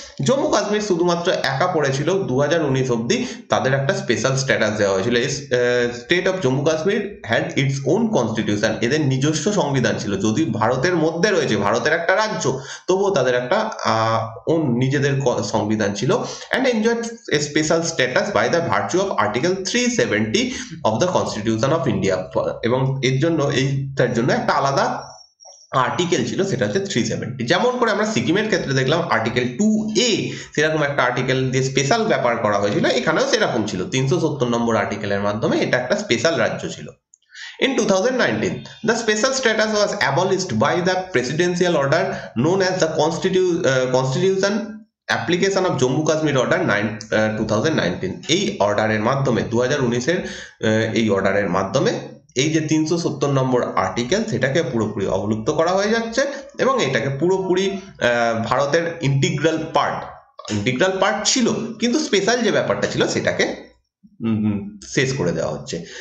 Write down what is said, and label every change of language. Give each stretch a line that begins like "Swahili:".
Bangla: জম্মু কাশ্মীর শুধুমাত্র একা পড়েছিল 2019 অব্দি, তাদের একটা স্পেশাল স্ট্যাটাস দেওয়া হয়েছিল।
English: এই state of Jammu Kashmir had its own constitution,
Bangla: এদের নিজস্ব সংবিধান ছিল। যদি ভারতের মধ্যে রয়েছে, ভারতের একটা রাজ্য, তবুও তাদের একটা ওন নিজেদের সংবিধান ছিল।
English: and enjoyed a special status by the virtue of Article 370 of the Constitution of India।
Bangla: এবং এর জন্য এইটার জন্য একটা আলাদা আর্টিকেল ছিল, সেটা হচ্ছে 370। যেমন করে আমরা সিকিমের ক্ষেত্রে দেখলাম আর্টিকেল 2A, সেরকম একটা আর্টিকেল দিয়ে স্পেশাল ব্যাপার করা হয়েছিল, এখানেও সেরকম ছিল। 370 নম্বর আর্টিকেলের মাধ্যমে এটা একটা স্পেশাল রাজ্য ছিল।
English: In 2019, the special status was abolished by the presidential order known as the Constitution application of Jammu Kashmir order 2019।
Bangla: এই অর্ডারের মাধ্যমে 2019-এর এই অর্ডারের মাধ্যমে এই যে 370 নম্বর আর্টিকেল, সেটাকে পুরোপুরি অবলুপ্ত করা হয়ে যাচ্ছে এবং এটাকে পুরোপুরি ভারতের ইন্টিগ্রাল পার্ট ছিল, কিন্তু স্পেশাল যে ব্যাপারটা ছিল সেটাকে শেষ করে দেওয়া হচ্ছে।